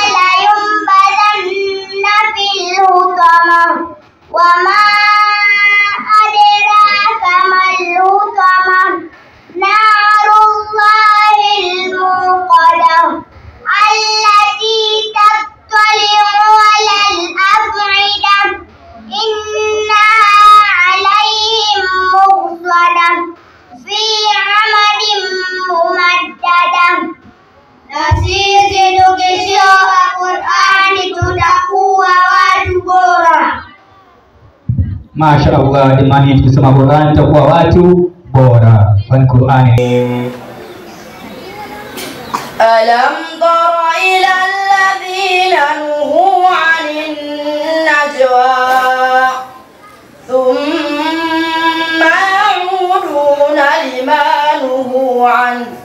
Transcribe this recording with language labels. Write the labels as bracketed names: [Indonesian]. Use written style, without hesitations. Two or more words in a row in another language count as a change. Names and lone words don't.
[Arabic] لينبذن في الحطمة وما أدراك ما الحطمة نار الله الموقدة التي تطلع على الأفئدة إنها عليهم مؤصدة في عمد ممددة. [Swahili] Na sisi tukisoma Qur'ani tutakuwa watu bora. Mashallah, jamani, tukisoma Qur'ani tutakuwa watu bora. Kwani Qur'ani [Arabic] ألم تر إلى الذين نهوا عن النجوى ثم يعودون لما نهوا عنه